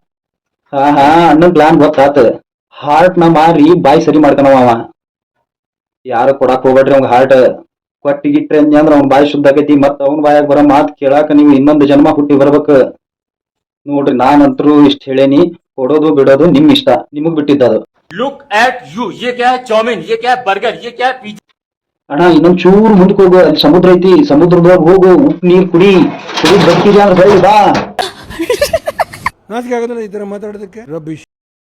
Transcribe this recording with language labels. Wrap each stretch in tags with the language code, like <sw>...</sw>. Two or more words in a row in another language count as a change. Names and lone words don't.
<kn>ಅಣ್ಣನ್ ಪ್ಲಾನ್ ಗೊತ್ತಾತ. ಹಾರ್ಟ್ ನ ಮಾರಿ ಬಾಯಿ ಸರಿ ಮಾಡ್ತಾನವ ಅವ. ಯಾರು ಕೊಡಾಕ್ ಹೋಗ್ಬೇಡ್ರಿ ಅವ್ನ ಹಾರ್ಟ್ ಕೊಟ್ಟಿಗಿಟ್ರಿ ಅಂದ್ರ ಅವ್ನ ಬಾಯಿ ಶುದ್ಧ ಆಗೈತಿ ಮತ್ತ ಅವ್ನ ಬಾಯಾಗ ಬರೋ ಮಾತ್ ಕೇಳಾಕ ನೀವು ಇನ್ನೊಂದು ಜನ್ಮ ಹುಟ್ಟಿ ಬರ್ಬೇಕು. ನೋಡ್ರಿ ನಾನಂತರೂ ಇಷ್ಟ ಹೇಳೇನಿ, ಕೊಡೋದು ಬಿಡೋದು ನಿಮ್ ಇಷ್ಟ, ನಿಮಗ್ ಬಿಟ್ಟಿದ್ದದು.</kn> <en>look at you,</en> <hi>ये क्या है चाउमीन, ये क्या है बर्गर, ये क्या है पिज्जा.</hi> <kn>ಅಣ್ಣ ಇನ್ನೊಂದ್ ಚೂರು ಮುಂದಕ್ಕೆ ಹೋಗು, ಅಲ್ಲಿ ಸಮುದ್ರ ಐತಿ, ಸಮುದ್ರದೊಳಗೆ ಹೋಗು, ಉಪ್ಪು ನೀರ್ ಕುಡಿ, ಕುಡಿದ್ ಬರ್ತೀರಿ ಅಂದ್ರೆ ಬೈ ಬಾ. ನಾಚಿಕೆ ಆಗೋದಿಲ್ಲ ಈ ತರ ಮಾತಾಡೋದಕ್ಕೆ. ರಬ್ಬಿಶ್.</kn>